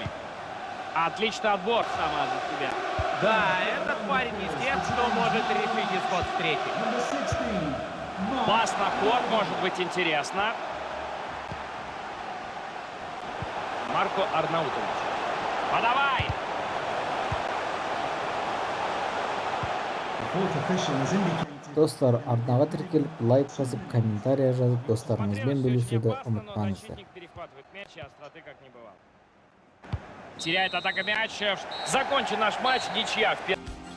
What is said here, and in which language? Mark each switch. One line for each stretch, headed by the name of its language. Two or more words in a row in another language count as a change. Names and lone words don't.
Russian: Отличный отбор сама за себя. Да, этот парень из тех, что может решить исход встречи.
English: Number 16, Mark.
Russian: Пас на ход может быть интересно. Марко Арнаутович. Подавай!
English: The fourth official has indicated.
Kazakh: Достар, арнаға тіркеліп, лайк басып, комментария жазып, достарыңызбен бөлісуді ұмытпаңыздар.
Russian: Защитник перехватывает мяч, и остроты как не бывало. Теряет атака мяч. Закончен наш матч. Ничья.